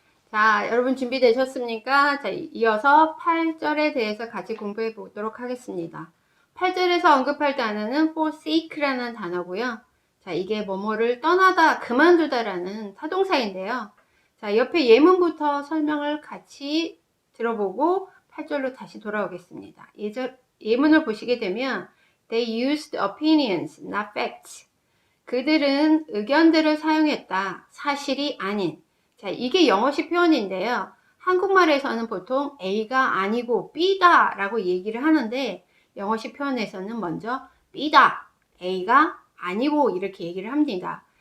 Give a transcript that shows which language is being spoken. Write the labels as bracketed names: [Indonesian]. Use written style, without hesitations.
[Korean] 자, 여러분 준비되셨습니까? 자, 이어서 8절에 대해서 같이 공부해 보도록 하겠습니다. 8절에서 언급할 단어는 forsake라는 단어고요. 자, 이게 뭐뭐를 떠나다, 그만두다라는 타동사인데요. 자, 옆에 예문부터 설명을 같이 들어보고 8절로 다시 돌아오겠습니다. 예문을 보시게 되면 [English] They used opinions, not facts. [Korean] 그들은 의견들을 사용했다. 사실이 아닌. 자, 이게 영어식 표현인데요. 한국말에서는 보통 A가 아니고 B다 라고 얘기를 하는데 영어식 표현에서는 먼저 B다, A가 아니고 이렇게 얘기를 합니다.